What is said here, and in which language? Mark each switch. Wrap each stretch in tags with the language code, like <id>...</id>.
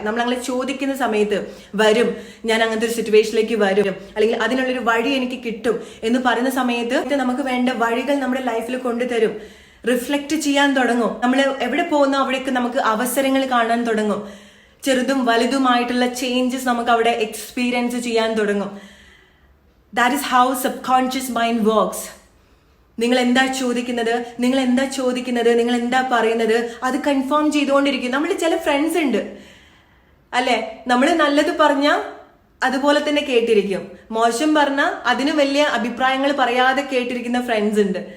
<ml>നമ്മൾ അങ്ങനെ ചോദിക്കുന്ന സമയത്ത് വരും, ഞാൻ അങ്ങനത്തെ ഒരു സിറ്റുവേഷനിലേക്ക് വരും, അല്ലെങ്കിൽ അതിനുള്ളൊരു വഴി എനിക്ക് കിട്ടും എന്ന് പറയുന്ന സമയത്ത് നമുക്ക് വേണ്ട വഴികൾ നമ്മുടെ ലൈഫിൽ കൊണ്ടുതരും. റിഫ്ലക്ട് ചെയ്യാൻ തുടങ്ങും. നമ്മൾ എവിടെ പോകുന്നോ അവിടേക്ക് നമുക്ക് അവസരങ്ങൾ കാണാൻ തുടങ്ങും. ചെറുതും വലുതുമായിട്ടുള്ള ചേഞ്ചസ് നമുക്ക് അവിടെ എക്സ്പീരിയൻസ് ചെയ്യാൻ തുടങ്ങും.</ml> <en>That is how subconscious mind works.</en> <ml>നിങ്ങൾ എന്താ ചോദിക്കുന്നത്, നിങ്ങൾ എന്താ പറയുന്നത്, അത് കൺഫേം ചെയ്തുകൊണ്ടിരിക്കും. നമ്മൾ ചില ഫ്രണ്ട്സ് ഉണ്ട് അല്ലെ, നമ്മൾ നല്ലത് പറഞ്ഞ അതുപോലെ തന്നെ കേട്ടിരിക്കും, മോശം പറഞ്ഞ അതിന് വലിയ അഭിപ്രായങ്ങൾ പറയാതെ കേട്ടിരിക്കുന്ന ഫ്രണ്ട്സ് ഉണ്ട്.</ml>